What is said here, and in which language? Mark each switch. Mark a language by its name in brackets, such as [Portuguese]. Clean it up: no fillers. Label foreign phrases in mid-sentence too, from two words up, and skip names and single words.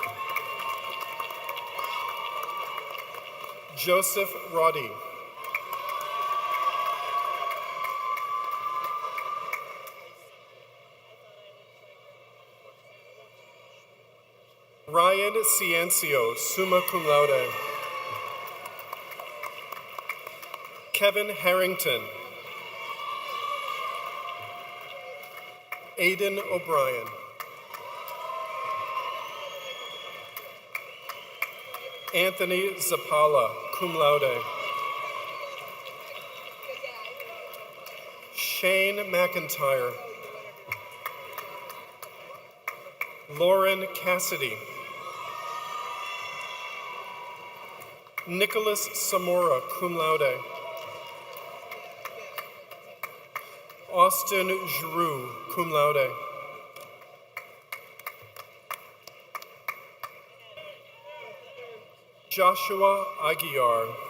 [English] Joseph Roddy. Ryan Ciencio, [Latin] summa cum laude. [English] Kevin Harrington. Aidan O'Brien. Anthony Zapala, [Latin] cum laude. [English] Shane McIntyre. Lauren Cassidy. Nicholas Zamora, [Latin] cum laude. [English] Austin Giroux, [Latin] cum laude. [English] Joshua Aguiar.